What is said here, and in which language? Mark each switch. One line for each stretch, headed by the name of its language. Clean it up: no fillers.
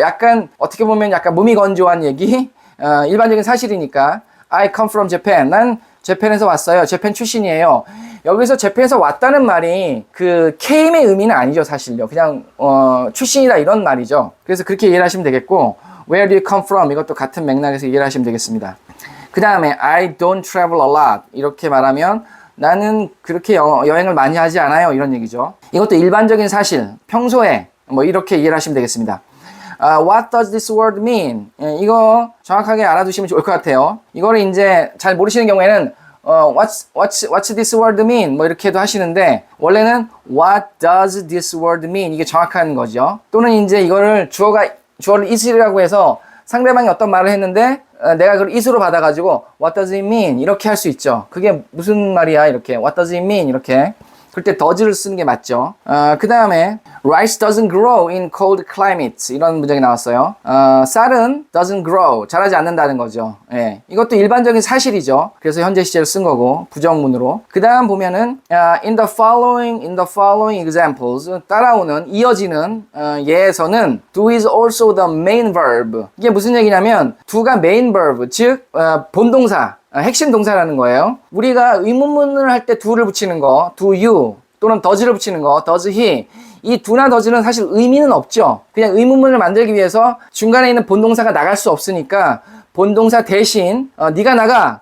Korean: 약간 어떻게 보면 약간 몸이 건조한 얘기, 일반적인 사실이니까
English: I come from Japan.
Korean: 난 재팬에서 왔어요. 재팬 출신이에요. 여기서 재팬에서 왔다는 말이 그 came의 의미는 아니죠, 사실요. 그냥 출신이다 이런 말이죠. 그래서 그렇게 이해를 하시면 되겠고,
English: Where do you come from?
Korean: 이것도 같은 맥락에서 이해를 하시면 되겠습니다. 그 다음에
English: I don't travel a lot.
Korean: 이렇게 말하면 나는 그렇게 여행을 많이 하지 않아요. 이런 얘기죠. 이것도 일반적인 사실, 평소에 뭐 이렇게 이해를 하시면 되겠습니다.
English: What does this word mean?
Korean: 이거 정확하게 알아두시면 좋을 것 같아요. 이거를 이제 잘 모르시는 경우에는
English: what's this word mean?
Korean: 뭐 이렇게도 하시는데 원래는
English: what does this word mean?
Korean: 이게 정확한 거죠. 또는 이제 이거를 주어를 is라고 해서 상대방이 어떤 말을 했는데 내가 그걸 is로 받아가지고
English: what does it mean?
Korean: 이렇게 할 수 있죠. 그게 무슨 말이야? 이렇게
English: what does it mean?
Korean: 이렇게 그럴 때 does를 쓰는 게 맞죠. 그 다음에
English: rice doesn't grow in cold climates
Korean: 이런 문장이 나왔어요. 쌀은
English: doesn't grow
Korean: 자라지 않는다는 거죠. 예, 이것도 일반적인 사실이죠. 그래서 현재 시제를 쓴 거고 부정문으로. 그 다음 보면은
English: in the following examples
Korean: 따라오는 이어지는 예에서는
English: do is also the main verb.
Korean: 이게 무슨 얘기냐면 do가 main verb 즉 본동사 핵심 동사라는 거예요. 우리가 의문문을 할 때 do를 붙이는 거, do you 또는 does를 붙이는 거, does he. 이 do나 does는 사실 의미는 없죠. 그냥 의문문을 만들기 위해서 중간에 있는 본동사가 나갈 수 없으니까 본동사 대신 네가 나가.